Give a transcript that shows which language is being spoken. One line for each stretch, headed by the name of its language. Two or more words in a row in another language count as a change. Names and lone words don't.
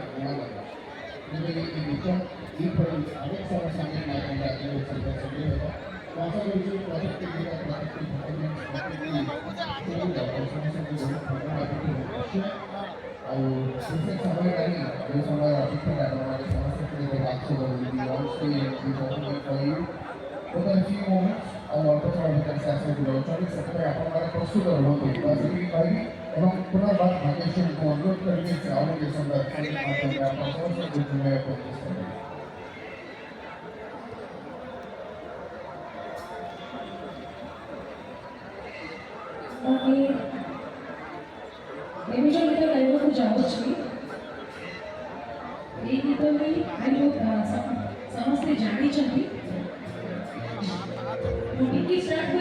Odia: ନୂଆ ଲାଗେ ଯେବେ ଏ ଗୀତ ଏଇଭଳି ଅନେକ ସାରା ସାଙ୍ଗେ ମାଧ୍ୟମରେ ଆପଣଙ୍କ ସହିତ ସଂଯୋଗ ହେବ ମୁଁ ଆଶା କରୁଛି ପ୍ରତ୍ୟେକଟି ଗୀତ ପ୍ରତ୍ୟେକଟି ପରଫର୍ମାନ୍ସ ପ୍ରତ୍ୟେକଟି ଶୈଳୀର ସମସ୍ତଙ୍କୁ ବହୁତ ଭଲ ଲାଗୁଥିବ ନିଶ୍ଚୟ ଆଉ ବିଶେଷ ସମୟ ନାହିଁ ଯେଉଁ ସମୟ ଅପେକ୍ଷାରେ ଆପଣମାନେ ସମସ୍ତଙ୍କୁ ଗୋଟେ ବାକ୍ସ କରୁଛନ୍ତି
English: on stage
Odia: ବି
English: performing for you within a few moments
Odia: ଆଉ ଅଳ୍ପ ସମୟ ଭିତରେ ସେ ଆସିବାକୁ ଯାଉଛନ୍ତି ସେଥିପାଇଁ ଆପଣମାନେ ପ୍ରସ୍ତୁତ ରୁହନ୍ତୁ ତ ସେତିକି କହିବି ଏବଂ ପୁନର୍ବାର ଭାଗ୍ୟଶ୍ରୀଙ୍କୁ ଅନୁରୋଧ କରିବି ସେ ଆଉ ଗୋଟିଏ ସୁନ୍ଦର ସଙ୍ଗୀତ ମାଧ୍ୟମରେ ଆପଣ ସମସ୍ତଙ୍କୁ ଝୁମାଇବାକୁ ଚେଷ୍ଟା କରିବେ। ଏବେ ଯେଉଁ ଗୀତ ଗାଇବାକୁ ଯାଉଛି ଏଇ ଗୀତ ବି ସମସ୍ତେ ଜାଣିଛନ୍ତି ମୁଁ ଟିକେ